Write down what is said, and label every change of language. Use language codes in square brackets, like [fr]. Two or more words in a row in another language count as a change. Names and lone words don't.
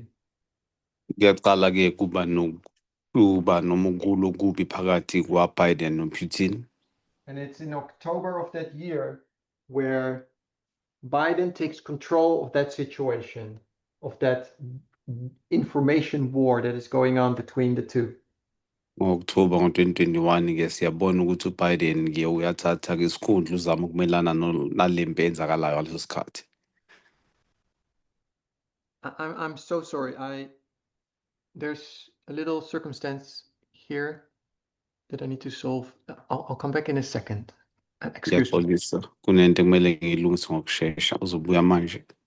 [zu] Kuyaqala ke kuba nomukulu okubi phakathi kwa-Biden noPutin. [en] And it's in October of that year where Biden takes control of that situation, of that information war that is going on between the two. [zu] Ngo-October ngo-2021 ke siyabona ukuthi uBiden ke uyathatha ke isikhundla uzama ukumelana nalempi eyenzakalayo ngaleso sikhathi. [en] I'm so sorry. There's a little circumstance here that I need to solve. I'll come back in a second. Excuse me. [zu] Ngiyaxolisa kunento ekumele ngiyilungise ngokushesha uzobuya manje.